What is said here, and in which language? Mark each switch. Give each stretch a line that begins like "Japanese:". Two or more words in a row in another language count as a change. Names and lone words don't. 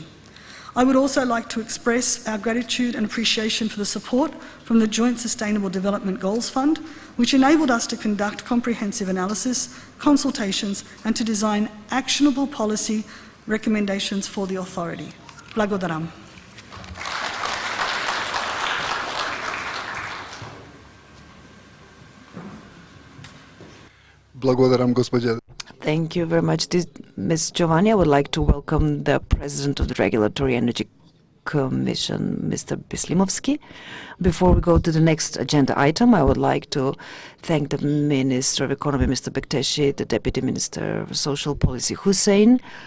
English: I would also like to express our gratitude and appreciation for the support from the Joint Sustainable Development Goals Fund, which enabled us to conduct comprehensive analysis, consultations, and to design actionable policy recommendations for the authority.
Macedonian: Blagodaram. Благодарам, госпожа.
English: Thank you very much, Ms. Giovanni. I would like to welcome the President of the Regulatory Energy Commission, Mr. Beslimovsky. Before we go to the next agenda item, I would like to thank the Minister of Economy, Mr. Bekteshi, the Deputy Minister of Social Policy, Hussein.